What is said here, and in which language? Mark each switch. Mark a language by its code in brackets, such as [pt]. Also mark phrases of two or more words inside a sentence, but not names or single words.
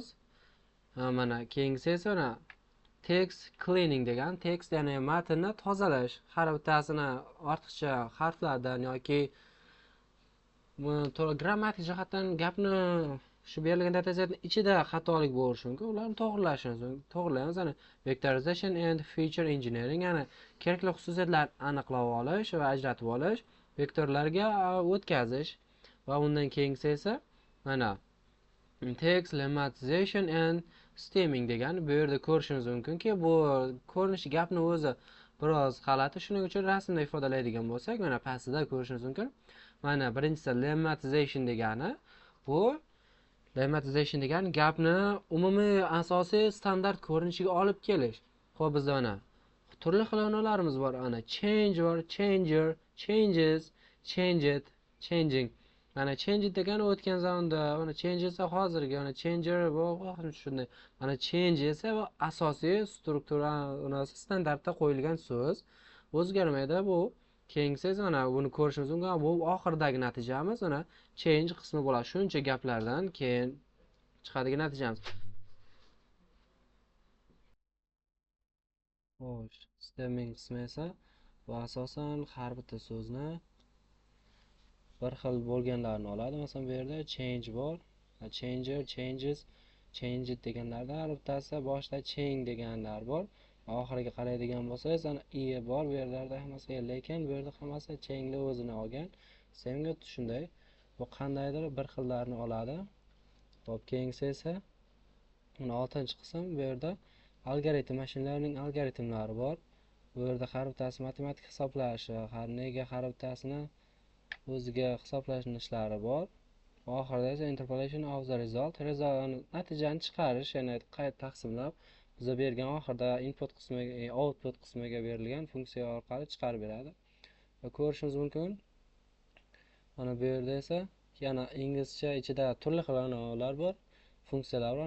[uz] Mana keyingisi esa mana [en] text cleaning [uz] degan, text ya'ni matnni tozalash, har bittasini ortiqcha harflardan yoki grammatik jihatdan gapni shu berilgan datasetning ichida xatolik bo'lishi mumkin. Ularni to'g'rilaymiz. [en] Ya'ni vectorization and feature engineering, [uz] ya'ni kerakli xususiyatlarni aniqlab olish va ajratib olish, vektorlarga o'tkazish va undan keyingisi esa mana [en] text lemmatization and stemming [uz] degan. Bu yerda ko'rishimiz mumkinki, bu ko'rinishi gapni o'zi biroz g'alati, shuning uchun rasmda ifodalaydigan bo'lsak, mana pastida ko'rishimiz mumkin. Mana birinchisi lemmatization degani, bu lemmatization degani gapni umumiy asosiy standart ko'rinishiga olib kelish. Xo'p, bizda mana turli xil ma'nolarimiz bor. Ana change bor, [en] changer, changes, changed, changing. [uz] Mana change degani o'tgan zamonda, mana change esa hozirgi, mana changer bu shunday. Mana change esa asosiy struktura standartda qo'yilgan so'z. O'zgarmaydi bu. Keyingisi esa mana buni ko'rishimiz mumkin. Bu oxirdagi natijamiz mana change qismi bo'ladi. Shuncha gaplardan keyin chiqadigan natijamiz. Xo'sh, stemming qismi esa bu asosan har bitta so'zni bir xil bo'lganlarini oladi. Masalan, bu yerda change bor, [en] changer, changes, changed [uz] deganlarda har bittasi boshida change deganlar bor. Oxiriga qaraydigan bo'lsangiz, ana i bor bu yerlarda hammasi, lekin bu yerda hammasi changni o'zini olgan. Semga shunday. Bu qandaydir bir xillarni oladi. Hop, keyingisi esa mana 6-qism. Bu yerda algoritm, [en] machine learning [uz] algoritmlari bor. Bu yerda har bittasi matematik hisoblashi, har bittasini o'ziga hisoblashni ishlari bor. Oxirida esa [en] interpolation of the result, [uz] natijani chiqarish, ya'ni qayta taqsimlab bizga bergan oxirida input qismiga, output qismiga berilgan funksiya orqali chiqarib beradi. Va ko'rishimiz mumkin. Mana bu yerda esa yana inglizcha ichida turli xil anavilar bor, funksiyalar bor.